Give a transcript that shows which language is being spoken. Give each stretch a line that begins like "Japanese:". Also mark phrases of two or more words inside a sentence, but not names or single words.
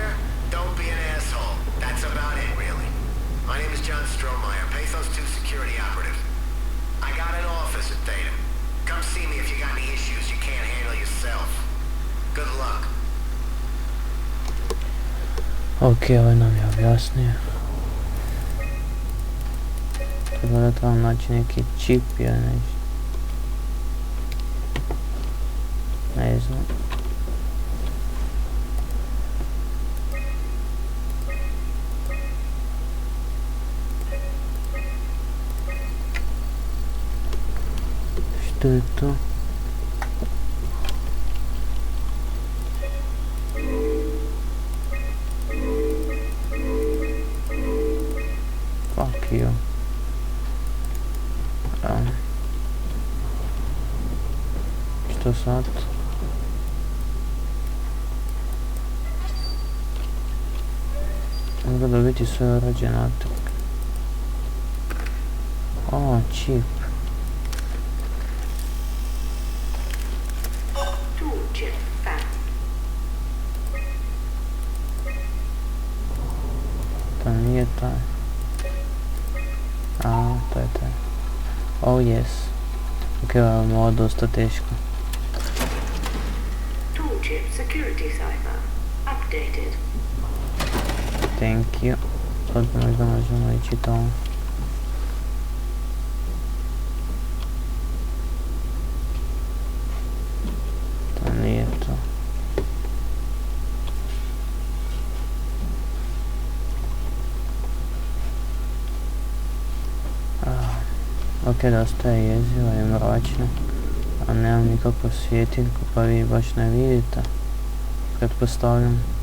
English: Don't be an asshole. That's about it, really. My name is John Strohmeyer, Pathos 2 security operative. I got an office at Theta. Come see me if you got any issues you can't handle yourself. Good luck.
Croatian: Ok, ovaj nam je objasnio. Treba da trebam naći neki čip ili nešto. Ne znam. Što je to?
English: Fuck you.
Croatian: Što sad? Mogu dobiti sve urađe natrag. O, čip. To nije taj. A, to je taj.
English: Oh yes.
Croatian: Ok, ovo je ovo dosta teško.
English: Toolchip security cipher updated. Thank you.
Croatian: Sad možda možemo ići tamo. To nije to. Ok, dosta je jezivo i mračno, a nemam nikakvu svjetiljku pa vi baš ne vidite, pretpostavljam.